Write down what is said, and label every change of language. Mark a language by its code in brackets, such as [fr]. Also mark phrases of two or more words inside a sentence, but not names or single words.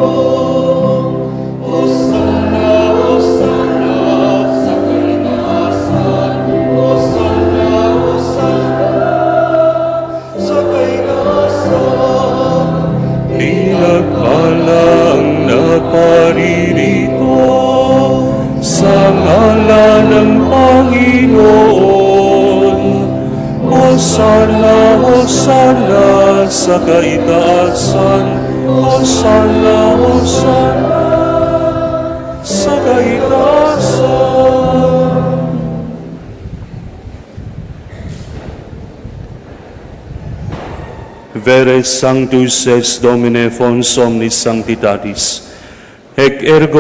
[tl] Hosanna, Hosanna sa kaitaasan, Hosanna, Hosanna sa kaitaasan. Pinagpalang naparirito sa ngalan ng Panginoon. Hosanna, Hosanna sa kaitaasan, Hosanna, Hosanna sa kaitaasan. [la] Vere Sanctus es Domine fons omnis sanctitatis, ec ergo